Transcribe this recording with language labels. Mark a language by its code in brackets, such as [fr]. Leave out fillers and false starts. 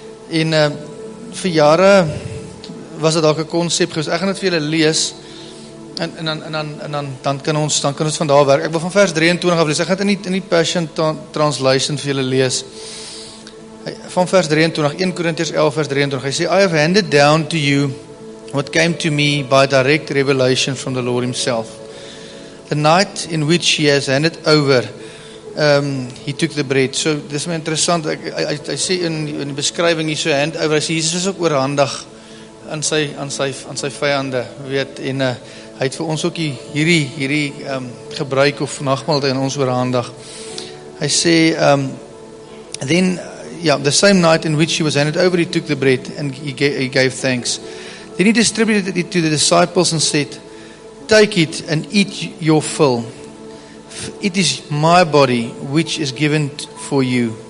[af] En vir jare was dit dalk 'n konsep gewees. Ek gaan dit vir julle lees, en dan kan ons van daar werk. Ek wil van vers 23 af lees. Ek gaan in die Passion Translation vir julle lees. Van vers 23, 1 Korintiërs 11 vers 23. Hy sê, [en] I have handed down to you what came to me by direct revelation from the Lord himself. The night in which he has handed over, he took the bread. [af] So, dit is my interessant. Hy sê in die beskrywing hier so hand over, hy sê, Jesus is ook oorhandig aan sy vyande, en hy het vir ons ook hierdie gebruik of nagmaal in ons oorhandig. Hy sê, [en] the same night in which he was handed over, he took the bread and he gave thanks. Then he distributed it to the disciples and said, take it and eat your fill. It is my body which is given for you.